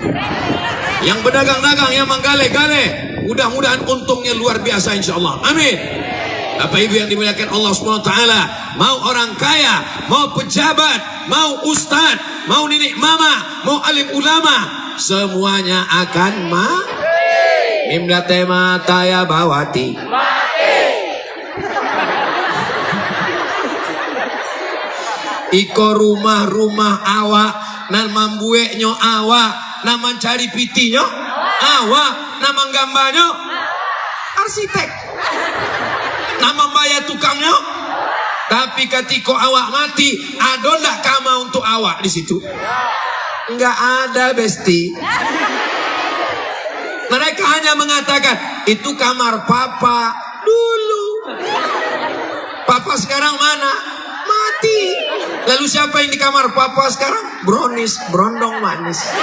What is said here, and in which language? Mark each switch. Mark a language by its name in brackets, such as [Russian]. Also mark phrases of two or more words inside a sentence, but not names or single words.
[Indonesian] Yang berdagang-dagang, yang menggale-gale, mudah-mudahan untungnya luar biasa [Arabic] insya Allah. [Indonesian] Amin. Bapak Ibu yang dimuliakan Allah SWT, mau orang kaya, mau pejabat, mau ustadz, mau nenek mama, mau alim ulama, semuanya akan mati. Mimda tema taya bawati. [Minangkabau] Iko rumah-rumah awak, nan mambuek nyo awak, nan mencari piti nyo awak, nan menggambar nyo arsitek, nan membayar tukang nyo. [Indonesian] Tapi ketika awak mati, ada ndak kamar untuk awak di situ? Enggak ada, besti. Mereka hanya mengatakan itu kamar papa dulu. Papa sekarang mana? Mati. Lalu siapa yang di kamar papa sekarang? Brownies, berondong manis.